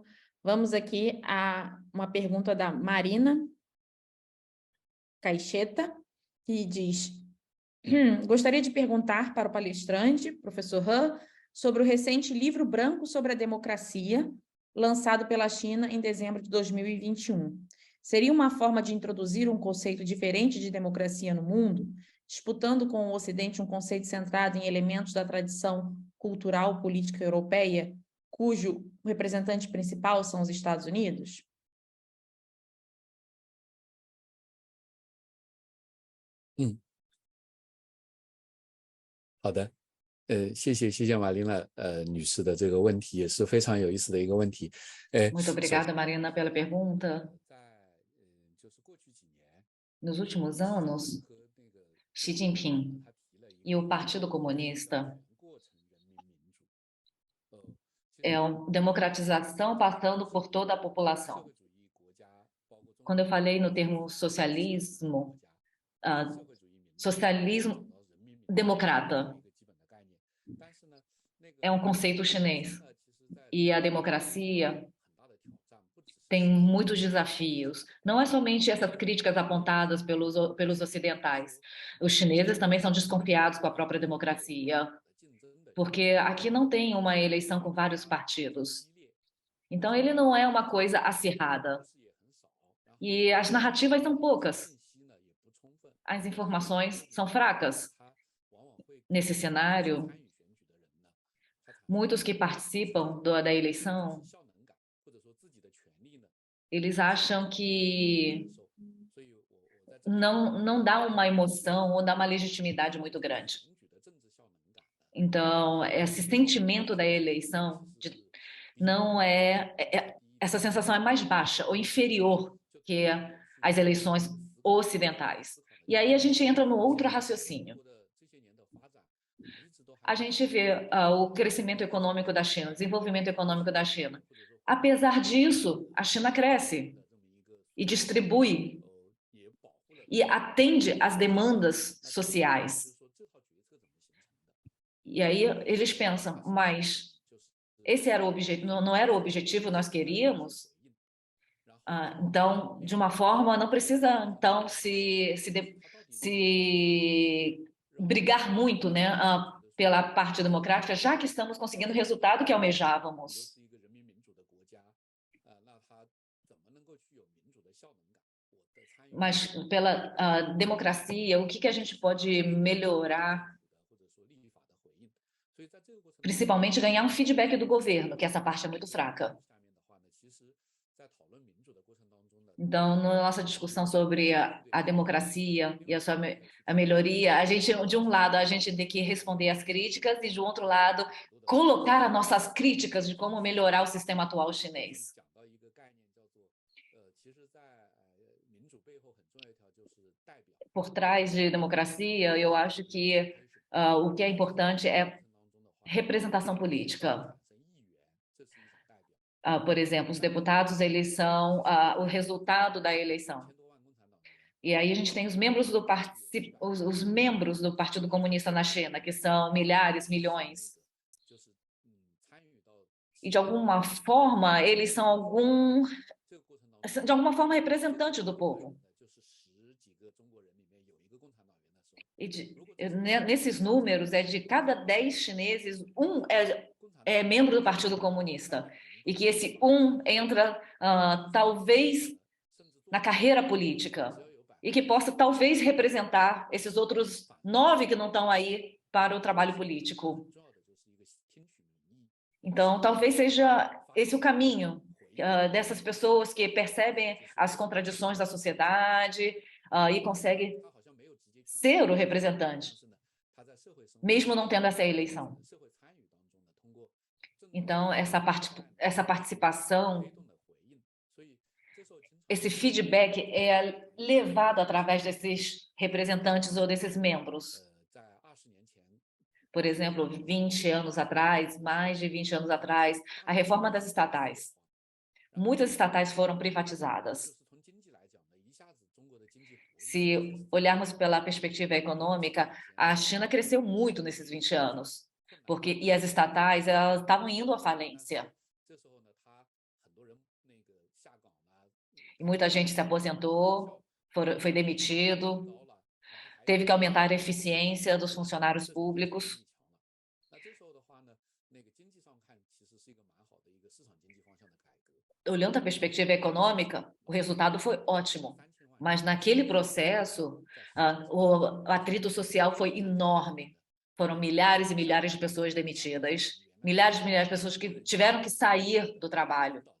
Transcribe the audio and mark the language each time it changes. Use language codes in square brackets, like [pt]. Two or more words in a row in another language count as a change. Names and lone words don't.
[pt] Vamos aqui a uma pergunta da Marina Caixeta, que diz: gostaria de perguntar para o palestrante, professor Han, sobre o recente livro branco sobre a democracia, lançado pela China em dezembro de 2021. Seria uma forma de introduzir um conceito diferente de democracia no mundo, disputando com o Ocidente um conceito centrado em elementos da tradição cultural política europeia, cujo representante principal são os Estados Unidos? [zh] 好的，谢谢玛丽娜女士的这个问题，也是非常有意思的一个问题。 [pt] Muito obrigada, Marina, pela pergunta. [zh] 就是过去几年， [pt] Nos últimos anos, [zh] 和那个 Xi Jinping 他提了一 e 个 [pt] o Partido Comunista [zh] 过程人民民主， [pt] é uma democratização passando por toda a [zh] 社 população. 会主义国家，包括中 [pt] Quando eu falei no termo socialismo, [zh] 社会主义民主 socialismo 找到人民民主 democrata 一个基本的概念，但是呢，那个 [pt] é um conceito chinês. [zh] 其实在 [pt] E a democracia [zh] 很大的挑战，不只是 [pt] tem muitos desafios. Não é somente essas críticas apontadas pelos ocidentais. Os chineses também são desconfiados com a própria democracia, [zh] 竞争的 [pt] porque aqui não tem uma eleição com vários partidos. [zh] 激烈， [pt] Então, ele não é uma coisa acirrada. [zh] 是也很少，然后 [pt] E as narrativas são poucas. [zh] 信息呢也不充分， [pt] As informações são fracas. [zh] 他往往会 [pt] Nesse cenário, [zh] 参与选举的人呢，他产 [pt] muitos que participam da eleição, [zh] 生效能感，或者说自己的权利呢 [pt] eles acham que [zh] 受，所以我在这里 [pt] não dá uma emoção ou dá uma legitimidade muito grande. [zh] 选举的政治效能感呢， [pt] Então, esse sentimento da eleição não essa sensação é mais baixa ou inferior que as eleições ocidentais. E aí a gente entra no outro raciocínio. [zh] 这些年的发展，一直都还 [pt] A gente vê o crescimento econômico da China, o desenvolvimento econômico da China. Apesar disso, a China cresce [zh] 的这么一个 [pt] e distribui [zh] 也保护了， [pt] e atende às demandas [zh] 就 sociais. 是说这套决策怎么形成的， [pt] E aí eles pensam, mas [zh] 就是 [pt] esse era o objetivo, não era o objetivo que nós queríamos? [zh] 然后 [pt] Então, de uma forma, não precisa então se brigar muito, né, pela parte democrática, já que estamos conseguindo o resultado que [zh] 又 almejávamos. 是一个人民民主的国家，那它怎么能够具有民主的效能感？我的参与 [pt] Mas pela democracia, o que a gente pode melhorar, [zh] 或者说立法的回应，所以在这个过程中， [pt] principalmente ganhar um feedback do governo, que essa parte é muito fraca. [zh] 下面的话呢，其实在讨论民主的过程当中呢， [pt] Então, na nossa discussão sobre a democracia e a melhoria, a gente, de um lado, a gente tem que responder às críticas e, de outro lado, colocar as nossas críticas de como melhorar o sistema atual chinês. [zh] 讲到一个概念叫做，其实在民主背后很重要一条就是代表 [pt] Por trás de democracia, eu acho que o que é importante é [zh] 当中的话， [pt] representação política. [zh] 产生议员，这是一种代表。 [pt] Por exemplo, os deputados, eles são o resultado da eleição. [zh] 1000 多万共产党员， [pt] E aí a gente tem os membros os membros do Partido Comunista na China, que são milhares, milhões. [zh] 就是参与到 [pt] E, de alguma forma, eles são [zh] 这个过程当中， [pt] de alguma forma, representantes do povo. [zh] 就是10几个中国人里面有一个共产党员的时候， [pt] E nesses números, é de cada 10 chineses, um é membro do Partido Comunista. E que esse entra, talvez, [zh] 甚至 [pt] na carreira política. [zh] 只要有 [pt] E que possa, talvez, representar esses outros 9 que não estão aí para o trabalho político. [zh] 重要的就是一个听取民意， [pt] Então, talvez seja esse o caminho dessas pessoas que percebem as contradições da sociedade e conseguem [zh] 他好像没有直接去 [pt] ser o representante, [zh] 但是呢，他在社会生活 [pt] mesmo não tendo essa eleição. [zh] 社会参与当中呢，通过政治 [pt] Então, essa participação, [zh] 被动的回应，所以这时候经常 [pt] esse feedback é levado através desses representantes ou desses membros. [zh] 在20年前， [pt] Por exemplo, 20 anos atrás, mais de 20 anos atrás, a reforma das estatais. Muitas estatais foram [zh] 就 privatizadas. 是从经济来讲呢，一下子中国的经济活力 [pt] Se olharmos pela perspectiva econômica, a China cresceu muito nesses 20 anos, e as estatais elas estavam indo à falência. [zh] 这时候呢，他很多人那个下岗了， [pt] E muita gente se aposentou, foi demitido, [zh] 高了， [pt] teve que aumentar a eficiência dos funcionários públicos. [zh] 那这时候的话呢，那个经济上看，其实是一个蛮好的一个市场经济方向的改革。 [pt] Olhando a perspectiva econômica, o resultado foi ótimo. 3000万 Mas naquele processo, o atrito social foi enorme. Foram milhares e milhares de pessoas demitidas, milhares e milhares de pessoas que tiveram que sair do trabalho.